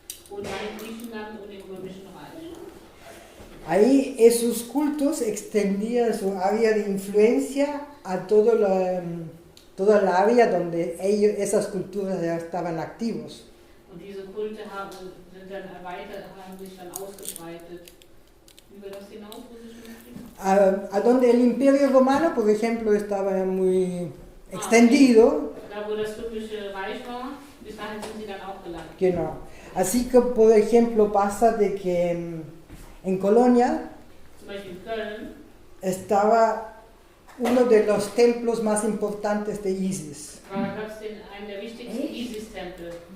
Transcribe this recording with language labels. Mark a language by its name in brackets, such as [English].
[German] Und dann in Griechenland und im Römischen Reich. [Spanish] Ahí esos cultos extendían su área de influencia a toda la área donde esas culturas ya estaban activos. [German] Und diese Kulte sind dann erweitert, haben sich dann ausgebreitet. Über das hinaus, wo sie schon stehen? [Spanish] A donde el Imperio Romano, por ejemplo, estaba muy extendido. [German] Da, wo das Römische Reich war, bis dahin sind sie dann auch gelangt. Genau. [Spanish] Así que, por ejemplo, pasa de que en Colonia [German] Zum Beispiel in Köln [Spanish] estaba uno de los templos más importantes de Isis. [German] gab es einen der wichtigsten Isis-Tempel.